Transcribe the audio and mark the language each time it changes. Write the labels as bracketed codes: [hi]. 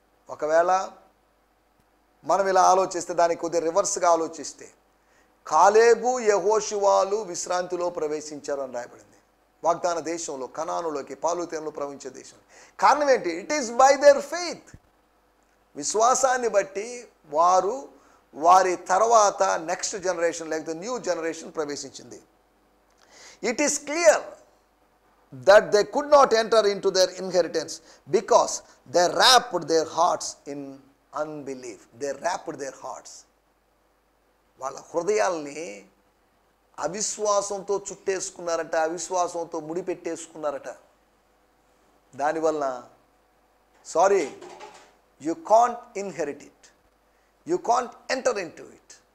[te] ఒకవేళ మనం ఇలా ఆలోచిస్తే, దానికి కొద్దిగా రివర్స్గా ఆలోచిస్తే, కాలేబు యెహోషువాలు విశ్రాంతిలో ప్రవేశించారు అని రాయబడింది. వాగ్దాన దేశంలో, కనానులోకి, పాలుతేనలో ప్రవహించే దేశం. కారణం ఏంటి? [en] It is by their faith. [te] విశ్వాసాన్ని బట్టి వారు వారి తర్వాత నెక్స్ట్ జనరేషన్ లేకపోతే న్యూ జనరేషన్ ప్రవేశించింది. [en] It is clear that they could not enter into their inheritance because they wrapped their hearts in unbelief. They wrapped their hearts. [te] వాళ్ళ హృదయాల్ని అవిశ్వాసంతో చుట్టేసుకున్నారట, అవిశ్వాసంతో ముడిపెట్టేసుకున్నారట. దానివల్ల [en] Sorry, you can't inherit it, you can't enter into it.